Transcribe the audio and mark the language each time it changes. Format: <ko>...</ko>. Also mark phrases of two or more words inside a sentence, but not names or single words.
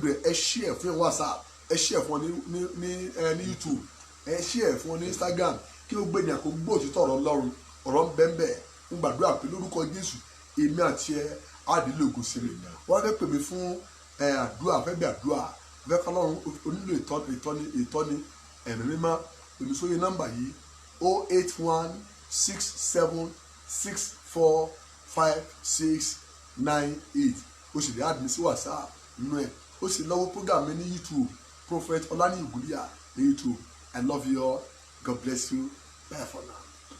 <yo>ẹ share fún WhatsApp ẹ share fún ní YouTube ẹ share fún ní Instagram kí ó gbé ní àkógbó òtítọ́ ọ̀rọ̀ Ọlọ́run ọ̀rọ̀ ń bẹ́ẹ̀ ń gbàdúrà pé lórúkọ Jésù èmi àti ẹ àdìlẹ̀ ògùn sí mi wọ́n fẹ́ pè mí fún àdúrà fẹ́ bí àdúrà fẹ́ kọ́ Ọlọ́run onílò ìtọ́ni ẹ̀mí mímọ́ pèmí sórí nọ́mbà yìí 08167645698 o sì lè add mi sí WhatsApp nínú ẹ̀ o sì lọ́wọ́ program mi ní YouTube Prophet Olani Ogulia ní YouTube.</yo> <en>I love you all. God bless you. Bye for now.</en>